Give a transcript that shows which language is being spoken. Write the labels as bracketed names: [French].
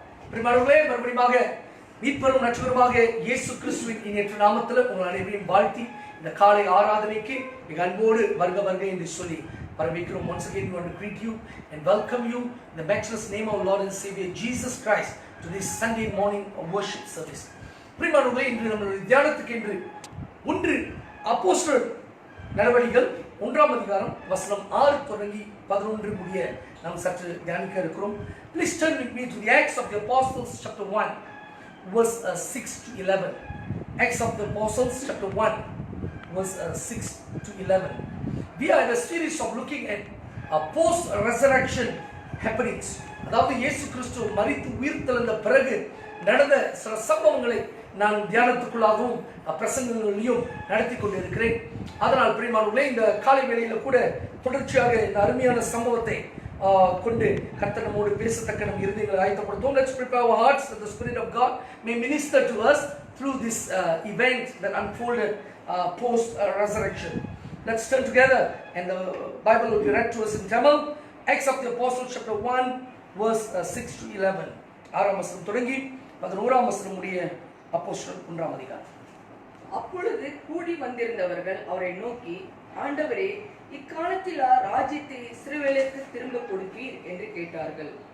[Tamil] பிரியமானவர்களே, மறுபடியும் மீட்பரும் ரட்சகருமாக இயேசு கிறிஸ்துவின் இனிய நாமத்தில் உங்கள் அனைவரையும் வாழ்த்தி இந்த காலை ஆராதனைக்கு மிக அன்போடு வருக வருக என்று சொல்லி வரவேற்கிறோம். [English] Once again we want to greet you and welcome you in the matchless name of Lord and Savior Jesus Christ to this Sunday morning worship service. [Tamil] பிரியமானவர்களே, இன்று நம்மளுடைய தியானத்துக்கு என்று 1 அப்போஸ்தலர் நடவடிக்கைகள் 1ஆம் அதிகாரம் வசனம் 6 தொடங்கி 11 முடிய நாம் சற்று தியானிக்க இருக்கிறோம். [English] Please turn with me to the Acts of the Apostles chapter 1 verse 6 to 11. Acts of the Apostles chapter 1 verse 6 to 11. We are in a series of looking at post resurrection happenings. [Tamil] அதாவது இயேசு கிறிஸ்து மரித்து உயிர்த்தெழுந்த பிறகு நடந்த சில சம்பவங்களை நான் தியானத்துக்குள்ளாகவும் பிரசங்கங்களையும் நடத்தி கொண்டிருக்கிறேன். அதனால் பிரியமானவர்களே, இந்த காலை வேளையில கூட தொடர்ச்சியாக இந்த அருமையான சம்பவத்தை கொண்டு கர்த்தர் நம்மோடு பேசத்தக்க நம் இருதயங்களை ஆயத்தப்படுத்துவோம். [English] Let's prepare our hearts that the Spirit of God may minister to us through this event that unfolded post resurrection. Let's turn together and the Bible will be read to us in Tamil. Acts of the Apostles chapter 1 verse 6 to 11. [Tamil] 6ஆம் வசனம் தொடங்கி 11ஆம் வசனம் முடிய அப்போஸ்தலர் 1ஆம் அதிகாரம். அப்பொழுது கூடி வந்திருந்தவர்கள் அவரை நோக்கி, ஆண்டவரே, இக்காலத்தில் ராஜ்யத்தை இஸ்ரவேலுக்கு திரும்ப கொடுப்பீர் என்று கேட்டார்கள்.